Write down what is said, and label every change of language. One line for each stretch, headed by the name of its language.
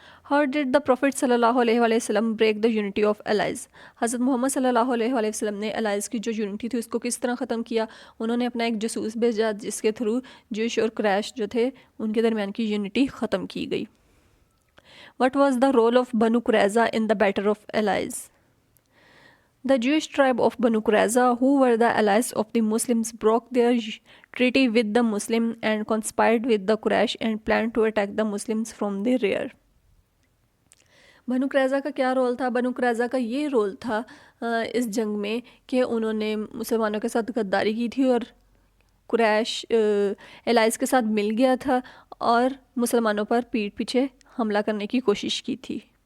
English: How did the Prophet
Urdu: صلی اللہ علیہ وآلہ وسلم
English: break the unity of allies؟
Urdu: حضرت محمد صلی اللہ علیہ وآلہ وسلم نے allies کی جو یونٹی تھی اس کو کس طرح ختم کیا؟ انہوں نے اپنا ایک جاسوس بھیجا جس کے تھرو جوش اور قریش جو تھے ان کے درمیان کی یونٹی ختم کی گئی.
English: What was the role of Banu Qurayza in the Battle of Allies؟ The Jewish tribe of Banu Qurayza, who were the allies of the Muslims, broke their treaty with the Muslim and conspired with the Quraysh and planned to attack the Muslims from the rear.
Urdu: بنو قریظہ کا کیا role تھا؟ بنو قریظہ کا یہ role تھا اس جنگ میں کہ انہوں نے مسلمانوں کے ساتھ غداری کی تھی اور قریش الائز کے ساتھ مل گیا تھا اور مسلمانوں پر پیٹھ پیچھے حملہ کرنے کی کوشش کی تھی.